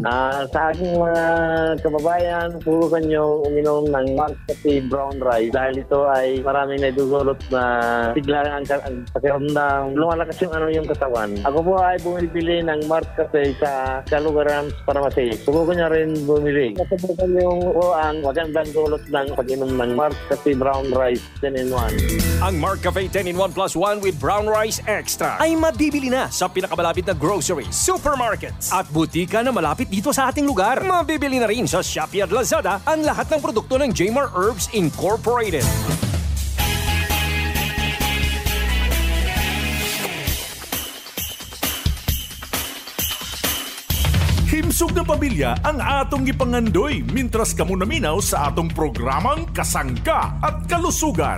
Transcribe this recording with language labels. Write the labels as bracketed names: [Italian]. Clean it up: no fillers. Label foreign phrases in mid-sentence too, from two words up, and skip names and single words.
[Filipino] Sa aking mga kababayan, subukan nyo uminom ng Mark Cafe Brown Rice dahil ito ay maraming naidudulot na sigla ang pakiramdam. Lumalakas yung katawan. Ako po ay bumibili ng Mark Cafe sa Kalugaran Pharmacy. Subukan nyo rin bumili. Subukan yung ang magandang dulot ng pag-inom ng Mark Cafe Brown Rice 10-in-1. Ang Mark Cafe 10-in-1 plus 1 with brown rice extra ay mabibili na sa pinakamalapit na groceries, supermarkets at butika na malapit dito sa ating lugar. Mabibili na rin sa Shopee at Lazada ang lahat ng produkto ng Jmar Herbs Incorporated. [Cebuano] Himsog na pamilya ang atong gipangandoy mintras kamo naminaw sa atong programang Kasangga at Kalusugan.